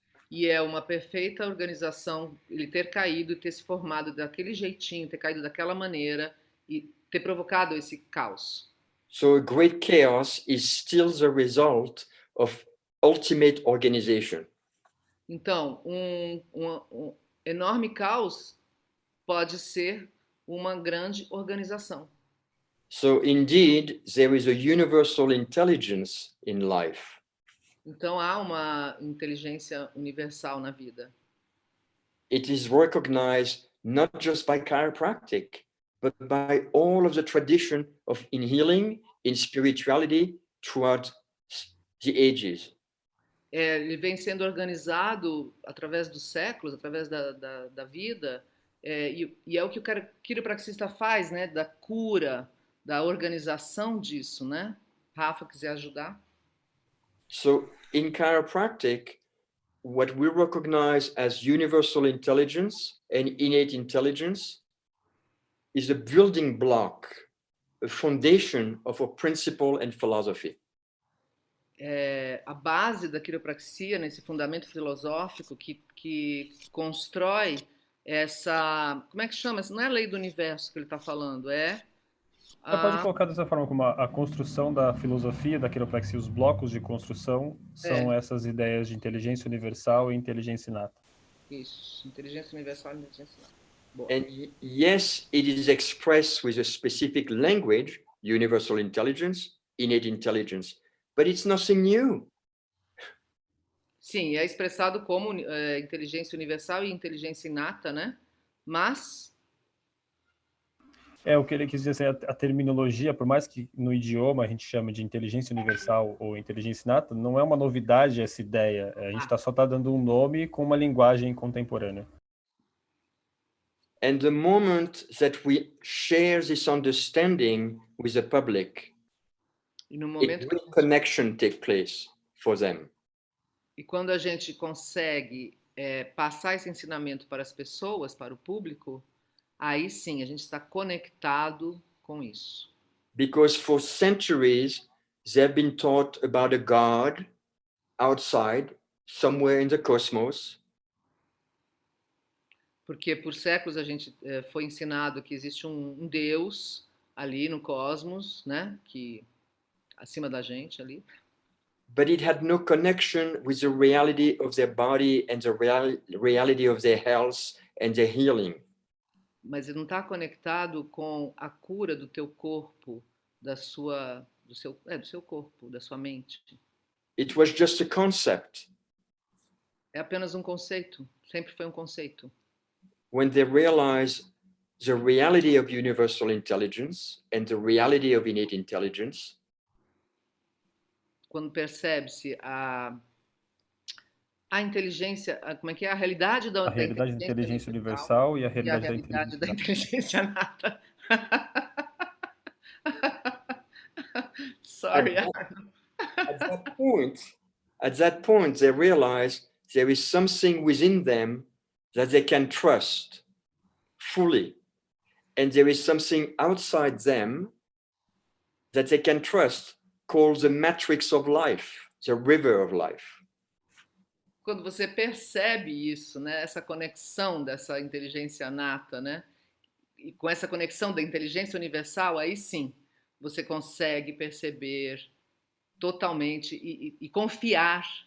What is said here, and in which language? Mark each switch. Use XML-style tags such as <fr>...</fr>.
<pt>E é uma perfeita organização ele ter caído e ter se formado daquele jeitinho, ter caído daquela maneira e ter provocado esse caos.</pt> <en>So a great chaos is still the result of ultimate organization.</en> <pt>Então, um enorme caos pode ser uma grande organização.</pt> <en>So indeed, there is a universal intelligence in life.</en> <pt>Então, há uma inteligência universal na vida.</pt> <en>It is recognized not just by chiropractic, but by all of the tradition of in healing, in spirituality throughout the ages.</en> <pt>Ele vem sendo organizado através dos séculos, através da vida, e é o que o quiropraxista faz, né? Da cura, da organização disso, né? Rafa, quiser ajudar?</pt> <en>So in chiropractic, what we recognize as universal intelligence and innate intelligence is a building block, a foundation of a principle and philosophy.</en> <pt>A base da quiropraxia, nesse fundamento filosófico que constrói essa... Como é que chama? Não é a lei do universo que ele está falando, Você pode colocar dessa forma como a construção da filosofia da quiropraxia, os blocos de construção são essas ideias de inteligência universal e inteligência inata. Isso, inteligência universal e inteligência inata. Boa.</pt> <en>And yes, it is expressed with a specific language, universal intelligence, innate intelligence, but it's nothing new.</en> <pt>Sim, é expressado como inteligência universal e inteligência inata, né? Mas... O que ele quis dizer, a terminologia, por mais que no idioma a gente chame de inteligência universal ou inteligência inata, não é uma novidade essa ideia. A gente só está dando um nome com uma linguagem contemporânea.</pt> <en>And the moment that we share this understanding with the public,</en> <pt>e no momento</pt> <en>a connection take place for them.</en> <pt>E quando a gente consegue passar esse ensinamento para as pessoas, para o público, aí sim a gente está conectado com isso.</pt> <en>Because for centuries they've been taught about a God outside, somewhere in the cosmos.</en> <pt>Porque por séculos a gente foi ensinado que existe um Deus ali no cosmos, né, que acima da gente ali.</pt> <en>But it had no connection with the reality of their body and the reality of their health and their healing.</en> <pt>Mas ele não está conectado com a cura do teu corpo, do seu corpo, da sua mente.</pt> <en>It was just a concept.</en> <pt>É apenas um conceito, sempre foi um conceito. When they realize the reality of universal intelligence and the reality of innate intelligence, quando percebe-se a inteligência, como é que é? A realidade da inteligência universal e a realidade da inteligência nata.</pt> <en>Sorry. At that point, they realize there is something within them that they can trust fully. And there is something outside them that they can trust, called the matrix of life, the river of life.</en> <pt>Quando você percebe isso, né, essa conexão dessa inteligência nata, né, e com essa conexão da inteligência universal, aí sim você consegue perceber totalmente e confiar</pt>